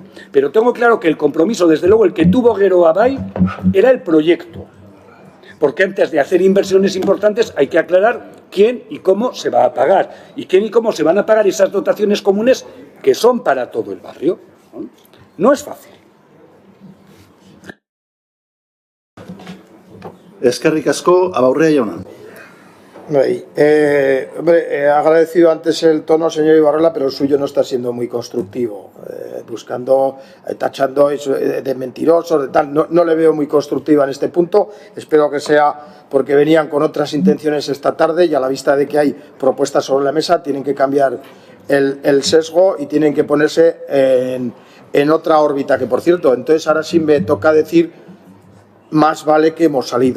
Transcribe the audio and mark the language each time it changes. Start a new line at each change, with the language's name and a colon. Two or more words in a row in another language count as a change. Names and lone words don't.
Spanish: Pero tengo claro que el compromiso, desde luego, el que tuvo Gero Abay, era el proyecto. Porque antes de hacer inversiones importantes hay que aclarar quién y cómo se va a pagar y quién y cómo se van a pagar esas dotaciones comunes que son para todo el barrio. No es fácil.
Basque: Eskerrik asko, Abaurrea jauna.
Spanish: Hombre, agradecido antes el tono, señor Ibarrola, pero el suyo no está siendo muy constructivo, buscando, tachando eso de mentirosos, de tal. No le veo muy constructiva en este punto. Espero que sea porque venían con otras intenciones esta tarde y a la vista de que hay propuestas sobre la mesa tienen que cambiar el sesgo y tienen que ponerse en otra órbita, que por cierto, entonces ahora sí me toca decir, más vale que hemos salido.